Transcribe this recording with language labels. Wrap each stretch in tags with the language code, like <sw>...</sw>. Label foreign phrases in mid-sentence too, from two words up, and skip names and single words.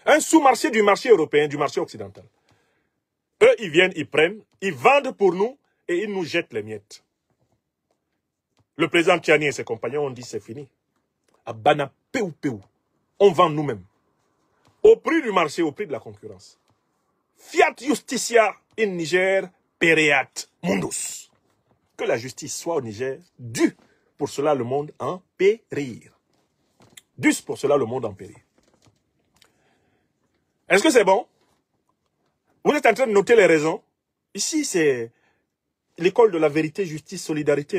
<fr>Un sous-marché du marché européen, du marché occidental. Eux, ils viennent, ils prennent, ils vendent pour nous et ils nous jettent les miettes. Le président Tiani et ses compagnons ont dit c'est fini. Abana peu. On vend nous-mêmes. Au prix du marché, au prix de la concurrence.</fr> <la>Fiat justitia in Niger pereat mundus.</la> <fr>Que la justice soit au Niger, dû pour cela le monde en périr. Dû pour cela le monde en périr. Est-ce que c'est bon? Vous êtes en train de noter les raisons. Ici, c'est l'école de la vérité, justice, solidarité.</fr>